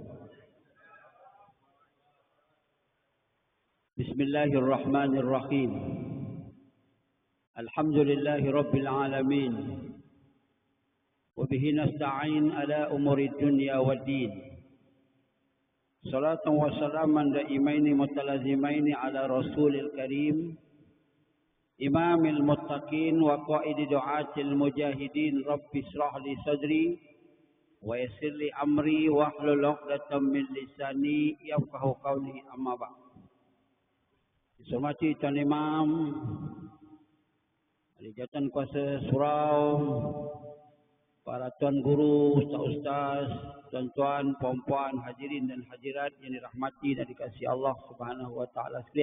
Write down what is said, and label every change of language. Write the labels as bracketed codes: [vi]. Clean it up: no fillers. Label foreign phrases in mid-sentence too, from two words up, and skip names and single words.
[ar] بسم الله الرحمن الرحيم. الحمد لله رب العالمين. وبه نستعين على أمور الدنيا والدين. صلاة وسلاما دائمين متلازمين على الرسول الكريم إمام المتقين وقائد دعاة المجاهدين. رب اشرح لي صدري ويسر لي أمري واحلل عقدة من لساني يفقهوا قولي. أما بعد. [ms] Dihormati Tuan Imam, ahli jawatan kuasa surau, para tuan guru, ustaz-ustaz, tuan-tuan, puan-puan, hadirin dan hadirat yang dirahmati dan dikasihi Allah [ar] سبحانه وتعالى [ms] sekalian.